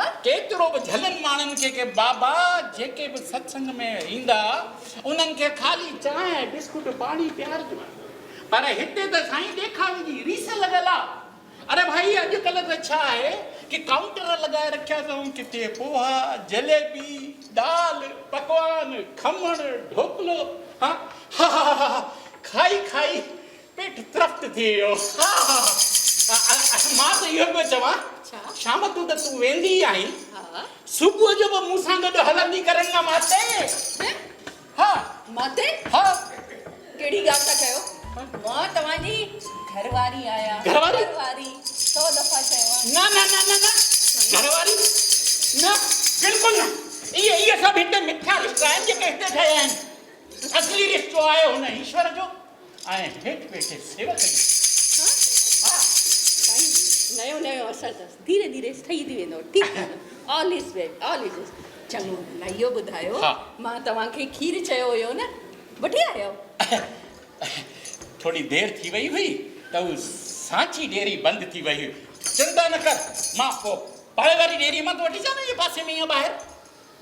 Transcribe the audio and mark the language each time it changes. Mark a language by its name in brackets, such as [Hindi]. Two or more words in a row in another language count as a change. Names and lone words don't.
[Sindhi] केतिरो बि झलनि माण्हुनि खे के बाबा जेके बि सत्संग में ईंदा उन्हनि खे ख़ाली चांहि बिस्कुट पाणी पियारजो पर हिते त साईं ॾेखावे जी रीस लॻल आहे। अरे भाई अॼुकल्ह त छा आहे कि काउंटर लॻाए रखिया अथऊं किथे पोहा जलेबी दाल पकवान खमण ढोकलो हा हा हा हा खाई खाई पेट तृप्त थी वियो। हा हा मां त इहो पियो चवां शाम तूं त तूं वेंदी आहीं हा सुबुह जो बि मूं सां गॾु हलंदी करें न माते। हा माते हा कहिड़ी ॻाल्हि था कयो मां तव्हांजी घरवारी आहियां घरवारी? घरवारी 100 दफ़ा चयो न न न न न घरवारी न बिल्कुलु न इहे सभु हिते मिथ्या रिश्ता आहिनि जेके हिते ठहिया आहिनि। असली रिश्तो आहे हुन ईश्वर जो ऐं हेठि वेठे सेवक जो। साईं नयो नयो असर अथसि धीरे धीरे ठही थी वेंदो ठीकु आहे [English] All is well all is [Sindhi] चङो न इहो ॿुधायो हा। मां तव्हांखे खीर चयो हुयो न वठी आयो थोड़ी देर थी वई हुई त उहा सांची डेयरी बंदि थी वई हुई। चिंता न कर मां पोइ पाड़े वारी डेयरी मां तो वठी अचां न इहे पासे में ई आहे ॿाहिरि।